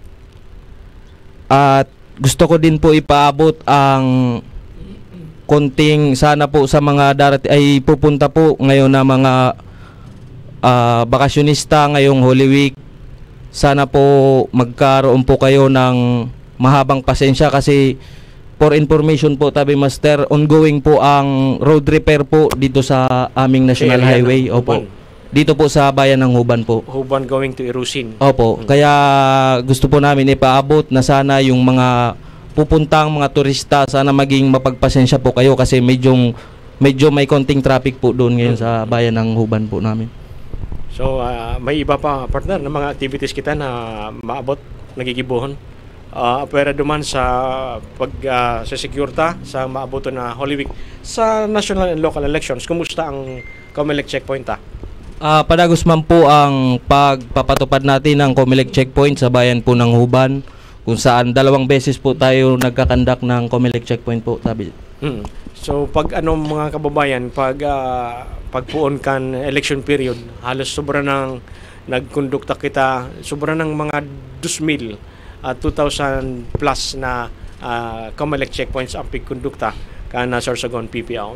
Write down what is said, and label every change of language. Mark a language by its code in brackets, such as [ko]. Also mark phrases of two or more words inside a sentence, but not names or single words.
[tl] At gusto ko din po ipaabot ang konting sana po sa mga ay pupunta po ngayon na mga bakasyonista ngayong Holy Week, sana po magkaroon po kayo ng mahabang pasensya kasi [en] for information [tl] po, Tabi Master, ongoing po ang road repair po dito sa aming National Highway. Opo. Dito po sa bayan ng Huban po. Huban going to Irusin. Opo. Kaya gusto po namin ipaabot na sana yung mga pupuntang mga turista, sana maging mapagpasensya po kayo kasi medyo may konting traffic po doon ngayon sa bayan ng Huban po namin. [bik] So, may iba pa, partner, na mga activities kita na maabot, nagigibuhon. Pwera duman sa sa security sa maaboto na Holy Week sa [en] national and local elections. [bik] Kumusta ang COMELEC checkpoint [tl] Padagos man po ang pagpapatupad natin ng COMELEC checkpoint sa bayan po ng Huban, kung saan 2 beses po tayo nagkakandak ng COMELEC checkpoint po, Tabi. [bik] So pag mga kababayan, pagpuon kan [en] election period, [bik] halos sobra nang nagkondukta kita, sobra ng mga 2,000 2,000 plus na COMELEC checkpoints ang pagkondukta kana Sorsogon PPO.